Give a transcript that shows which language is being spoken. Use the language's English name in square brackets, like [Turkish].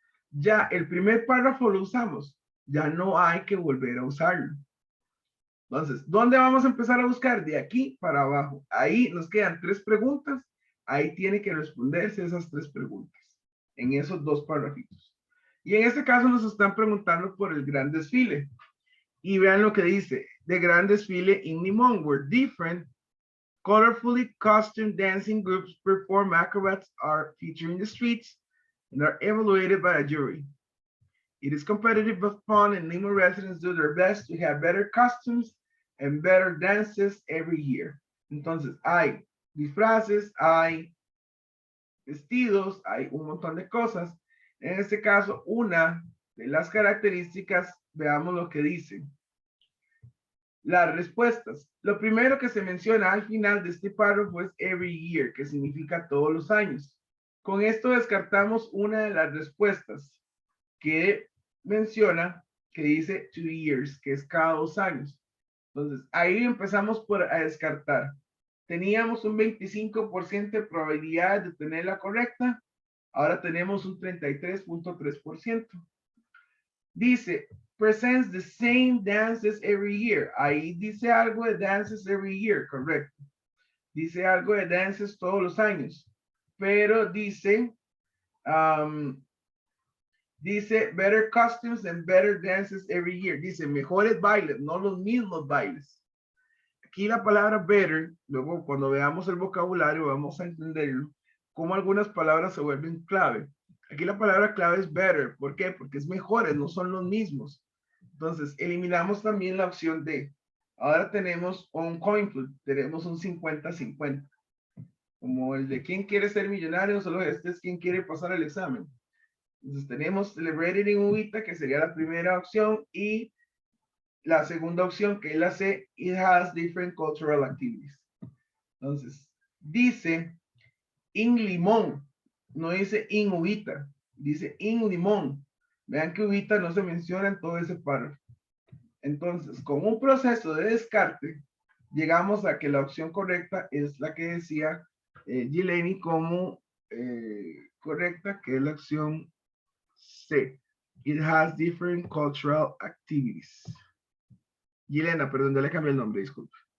[Spanish] Ya el primer párrafo lo usamos. Ya no hay que volver a usarlo. Entonces, ¿dónde vamos a empezar a buscar? De aquí para abajo. Ahí nos quedan 3 preguntas. Ahí tiene que responderse esas 3 preguntas. En esos 2 párrafitos. Y en este caso nos están preguntando por el gran desfile. Y vean lo que dice. [English] The grand desfile in Limón, where different colorfully costumed dancing groups perform acrobats are featured in the streets and are evaluated by a jury. It is competitive but fun, and Lima residents do their best to have better costumes and better dances every year. [Spanish] Entonces, hay disfraces, hay vestidos, hay un montón de cosas. En este caso, una de las características, veamos lo que dice. Las respuestas. Lo primero que se menciona al final de este párrafo es [English] every year, [Spanish] que significa todos los años. Con esto descartamos una de las respuestas que menciona, que dice 2 years, que es cada 2 años. Entonces, ahí empezamos a descartar. Teníamos un 25% de probabilidad de tenerla correcta. Ahora tenemos un 33.3%. Dice, [English] presents the same dances every year. [Spanish] Ahí dice algo de [English] dances every year, [Spanish] correcto. Dice algo de dances todos los años. Pero dice, dice [English] better costumes and better dances every year. [Spanish] Dice mejores bailes, no los mismos bailes. Aquí la palabra better, luego cuando veamos el vocabulario vamos a entenderlo, cómo algunas palabras se vuelven clave. Aquí la palabra clave es better. ¿Por qué? Porque es mejores, no son los mismos. Entonces, eliminamos también la opción D. Ahora tenemos un coin flip, tenemos un 50-50. Como el de quién quiere ser millonario, solo este es quién quiere pasar el examen. Entonces tenemos celebrated en uvita, que sería la primera opción, y la segunda opción, que es la C, [English] it has different cultural activities. [Spanish] Entonces, dice in limón, no dice in uvita, dice in limón. Vean que uvita no se menciona en todo ese párrafo. Entonces, con un proceso de descarte, llegamos a que la opción correcta es la que decía Gileni como correcta, que es la opción C. [English] It has different cultural activities. [Spanish] Gilena, perdón, ya le cambié el nombre, disculpe.